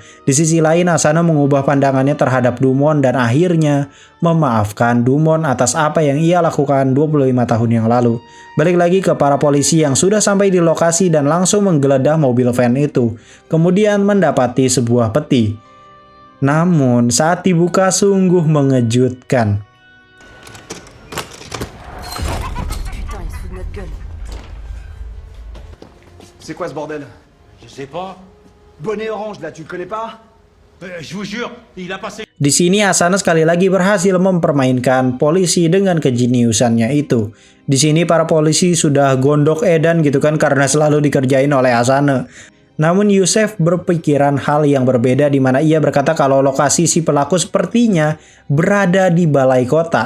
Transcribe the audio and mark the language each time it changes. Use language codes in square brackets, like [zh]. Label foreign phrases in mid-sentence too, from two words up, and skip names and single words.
[id] Di sisi lain Asana mengubah pandangannya terhadap Dumon dan akhirnya memaafkan Dumon atas apa yang ia lakukan 25 tahun yang lalu. Balik lagi ke para polisi yang sudah sampai di lokasi dan langsung menggeledah mobil van itu. Kemudian mendapati sebuah peti. Namun saat dibuka sungguh mengejutkan. [fr] C'est quoi ce bordel? Je sais pas. Bonnet orange là, tu le connais pas? Je vous jure, il a passé... [id] Di sini Asana sekali lagi berhasil mempermainkan polisi dengan kejeniusannya itu. Di sini para polisi sudah gondok edan gitu kan karena selalu dikerjain oleh Asana. Namun Yusef berpikiran hal yang berbeda di mana ia berkata kalau lokasi si pelaku sepertinya berada di balai kota.